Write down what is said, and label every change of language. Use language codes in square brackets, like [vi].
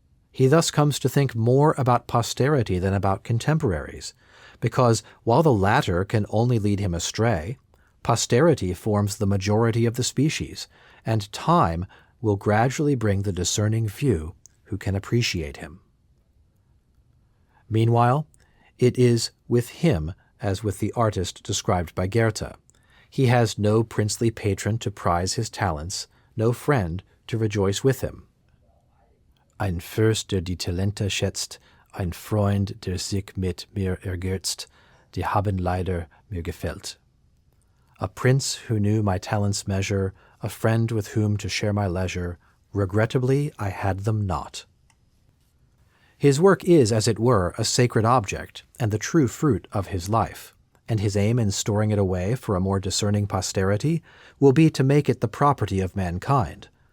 [en] He thus comes to think more about posterity than about contemporaries, because while the latter can only lead him astray, posterity forms the majority of the species, and time will gradually bring the discerning few who can appreciate him. Meanwhile, it is with him as with the artist described by Goethe. He has no princely patron to prize his talents, no friend to rejoice with him. [de] Ein Fürst, der die Talente schätzt, ein Freund, der sich mit mir ergötzt, die haben leider mir gefällt. [en] A prince who knew my talents' measure, a friend with whom to share my leisure, regrettably I had them not. His work is, as it were, a sacred object, and the true fruit of his life, and his aim in storing it away for a more discerning posterity will be to make it the property of mankind.